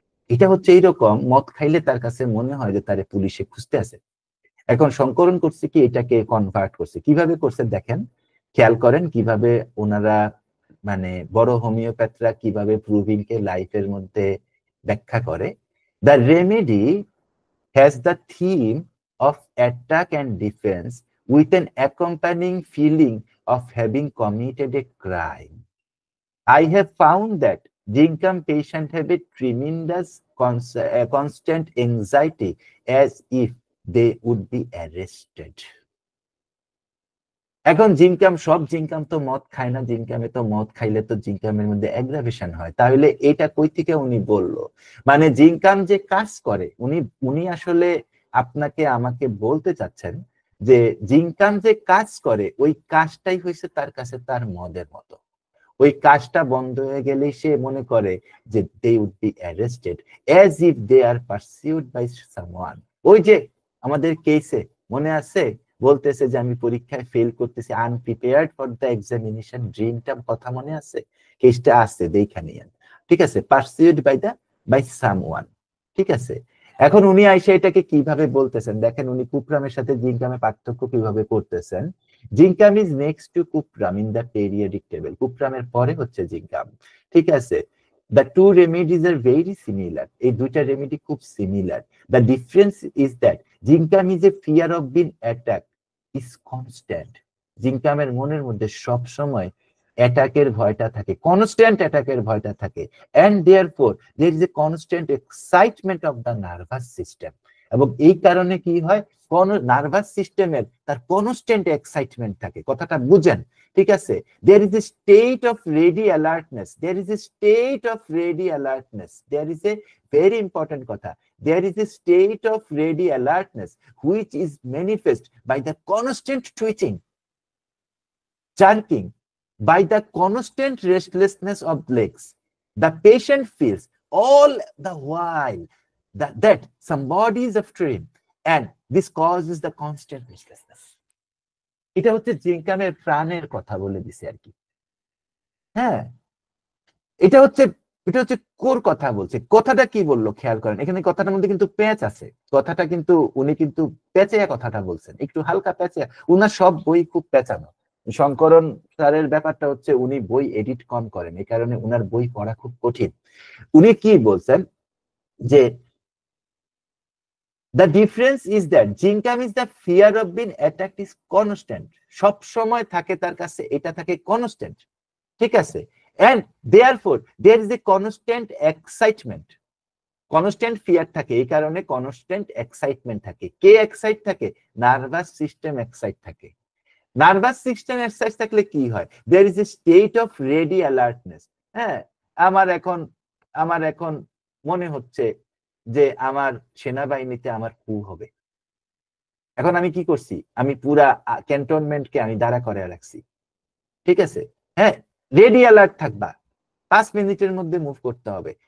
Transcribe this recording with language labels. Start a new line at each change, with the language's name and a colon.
Bangla: এটা হচ্ছে এইরকম, মদ খাইলে তার কাছে মনে হয় যে তারে পুলিশে খুঁজতে আছে। এখন সংকরণ করছে কি, এটাকে কনভার্ট করছে, কিভাবে করছে দেখেন, খেয়াল করেন কিভাবে ওনারা, মানে বড় হোমিওপ্যাথরা কিভাবে প্রুভিং কে লাইফের মধ্যে ব্যাখ্যা করে।
English: The remedy has the theme of attack and defense with an accompanying feeling of having committed a crime. I have found that Ginkham patients have a tremendous constant anxiety as if they would be arrested.
Bangla: এখন জিনকাম, সব জিনকাম তো মদ খায় না, জিনকামে তো মদ খাইলে তো জিনকামের মধ্যে অ্যাগ্রাভেশন হয়। তাহলে এটা কই থেকে উনি বললো? মানে জিনকাম যে কাজ করে, উনি আসলে আপনাকে আমাকে বলতে চাচ্ছেন যে জিনকাম যে কাজ করে ওই কাজটাই হয়েছে তার কাছে তার মদের মতো। ওই কাজটা বন্ধ হয়ে গেলেই সে মনে করে যে
English: they would be arrested as if they are pursued by someone।
Bangla: ওই যে আমাদের কেসে মনে আছে, বলতেছে যে আমি পরীক্ষায় ফেল করতেছি,
English: unprepared for the examination,
Bangla: ড্রিমটা কথা মনে আছে? কেসটা আছে, দেখা নিয়েন। ঠিক আছে,
English: Pursued by someone.
Bangla: ঠিক আছে, এখন উনি আইসা এটাকে কিভাবে বলতেছেন দেখেন, উনি কুপ্রামের সাথে জিনকামের পার্থক্য কিভাবে করতেছেন।
English: Zincum is next to cuprum in the periodic table.
Bangla: কুপ্রামের পরে হচ্ছে জিনকাম। ঠিক আছে,
English: the two remedies are very similar।
Bangla: এই দুইটা রেমেডি খুব similar.
English: The difference is that zincum is a fear of being attacked is constant।
Bangla: জিনকামের মনের মধ্যে সব সময় অ্যাটাকের ভয়টা থাকে, কনস্ট্যান্ট অ্যাটাকের ভয়টা থাকে।
English: and therefore there is a constant excitement of the nervous system।
Bangla: এবং এই কারণে কি হয়, কোন নার্ভাস সিস্টেমের তার কনস্ট্যান্ট এক্সাইটমেন্ট থাকে। কথাটা বুঝেন? ঠিক আছে,
English: there is a state of ready alertness, there is a state of ready alertness, there is a very important কথা, there is a state of ready alertness which is manifest by the constant twitching, jerking, by the constant restlessness of legs। The patient feels all the while that somebody is after him and this causes the constant restlessness।
Bangla: এটা হচ্ছে জিনকামের প্রাণের কথা বলে দিছে আর কি। হ্যাঁ, এটা হচ্ছে কোর কথা বলছে। কথাটা কি বললো খেয়াল করেন, এখানে কথাটার মধ্যে কিন্তু প্যাচ আছে। কথাটা কিন্তু উনি কিন্তু প্যাচেয়া কথাটা বলছেন, একটু হালকা প্যাচেয়া। উনার সব বই খুব প্যাচানো। শঙ্করন স্যারের ব্যাপারটা হচ্ছে উনি বই এডিট কম করেন, এই কারণে উনার বই পড়া খুব কঠিন। উনি কি বলছেন যে
English: the difference is that zincum is the fear of being attacked is constant।
Bangla: সব সময় থাকে তার কাছে, এটা থাকে কনস্ট্যান্ট। ঠিক আছে,
English: and therefore there is a constant excitement।
Bangla: Constant fear থাকে, এই কারণে কনস্ট্যান্ট এক্সাইটমেন্ট থাকে। কে এক্সাইট থাকে? নার্ভাস সিস্টেম এক্সাইট থাকে। নার্ভাস সিস্টেম এক্সাইট থাকলে কি হয়?
English: there is a state of ready alertness।
Bangla: হ্যাঁ, আমার এখন মনে হচ্ছে যে আমার সেনাবাহিনীতে আমার কু হবে। এখন আমি কি করছি? আমি পুরা ক্যান্টনমেন্টকে আমি দাঁড়া করে রাখছি। ঠিক আছে, হ্যাঁ, রেডি অ্যালার্ট থাকবা, 5 মিনিটের মধ্যে মুভ করতে হবে।